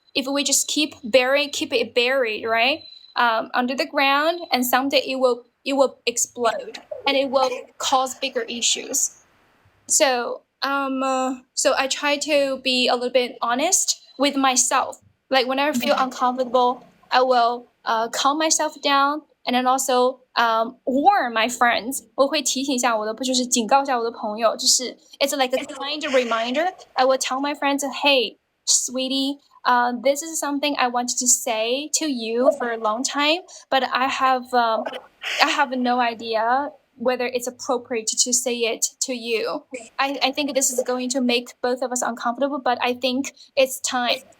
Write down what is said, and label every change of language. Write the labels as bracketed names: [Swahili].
[English] If we just keep it buried, right, under the ground, and someday it will explode, and it will cause bigger issues. So I try to be a little bit honest with myself. Like when I feel uncomfortable, I will calm myself down, and then also warn my friends. [Chinese] 我会提醒一下我的，就是警告一下我的朋友，就是 [English] it's like a kind of reminder. I will tell my friends, hey, sweetie, this is something I wanted to say to you for a long time, but I have no idea whether it's appropriate to say it to you. I think this is going to make both of us uncomfortable, but I think it's time.